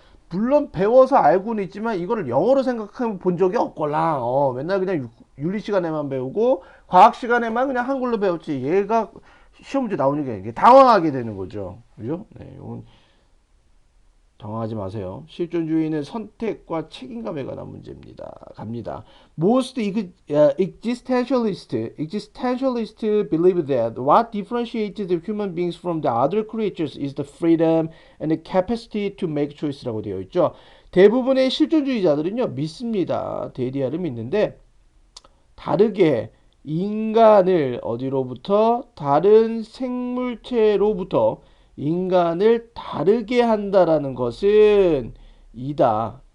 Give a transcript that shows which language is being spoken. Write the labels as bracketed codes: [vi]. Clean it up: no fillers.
[ko] 물론 배워서 알고는 있지만 이거를 영어로 생각해 본 적이 없걸랑 맨날 그냥 윤리 시간에만 배우고 과학 시간에만 그냥 한글로 배웠지 얘가 시험 문제 나오는 게 당황하게 되는 거죠. 그죠? 네, 이건 당황하지 마세요. 실존주의는 선택과 책임감에 관한 문제입니다. 갑니다. [en] Most existentialists believe that what differentiates the human beings from the other creatures is the freedom and the capacity to make choice [ko] 라고 되어 있죠. 대부분의 실존주의자들은요 믿습니다. 데디아를 믿는데 다르게 인간을 어디로부터 다른 생물체로부터 인간을 다르게 한다라는 것은 이다.